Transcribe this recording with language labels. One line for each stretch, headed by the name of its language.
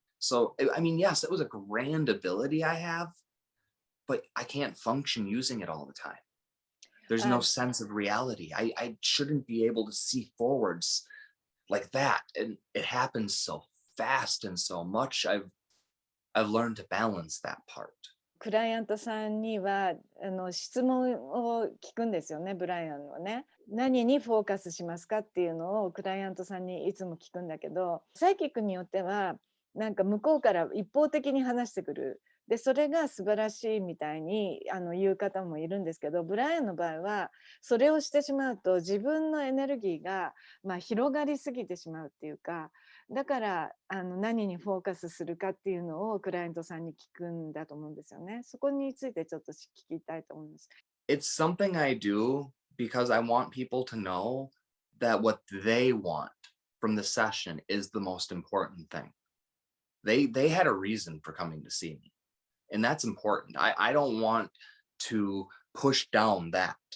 English: So, I mean, yes, it was a grand ability I have, but I can't function using it all the time. There's no sense of reality. I shouldn't be able to see forwards like that. And it happens so fast and so much. I've learned to balance that part.
Japanese: クライアントさんには質問を聞くんですよね、ブライアンはね。何にフォーカスしますかっていうのをクライアントさんにいつも聞くんだけど、サイキックによってはなんか向こうから一方的に話してくる。でそれが素晴らしいみたいに言う方もいるんですけど、ブライアンの場合はそれをしてしまうと自分のエネルギーが広がりすぎてしまうっていうか、だから何にフォーカスするかっていうのをクライアントさんに聞くんだと思うんですよね。そこについてちょっと聞きたいと思います。
English: It's something I do because I want people to know that what they want from the session is the most important thing. They had a reason for coming to see me. And that's important. I don't want to push down that.